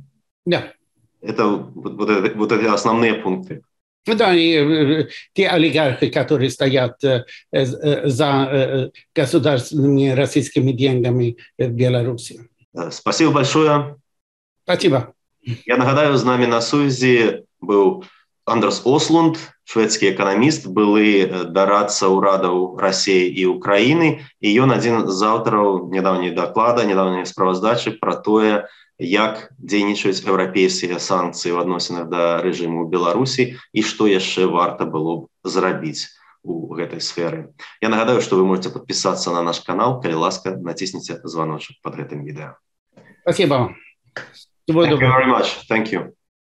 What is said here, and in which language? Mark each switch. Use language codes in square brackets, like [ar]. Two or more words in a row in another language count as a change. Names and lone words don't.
[ru] Да. Это вот эти основные пункты. Да, и те олигархи, которые стоят за государственными российскими деньгами в Беларуси. Спасибо большое. Спасибо. [be] Я нагадаю, з нами на сувязі був Андрес Ослунд, шведскі эканаміст, былы дарадца ўрадаў Расіі і Украіны, і ён адзін з аўтараў нядаўняй даклада, нядаўняй справаздачы пра тое, як дзейнічаюць еўрапейскія санкцыі ў адносінах да рэжыму Беларусі і што яшчэ варта было б зрабіць у гэтай сферы. Я нагадаю, што вы можете подпісацца на наш канал, калі ласка, націсніце званочак пад гэтым відэа. [ru] Спасибо. [en] Thank you very much. Thank you.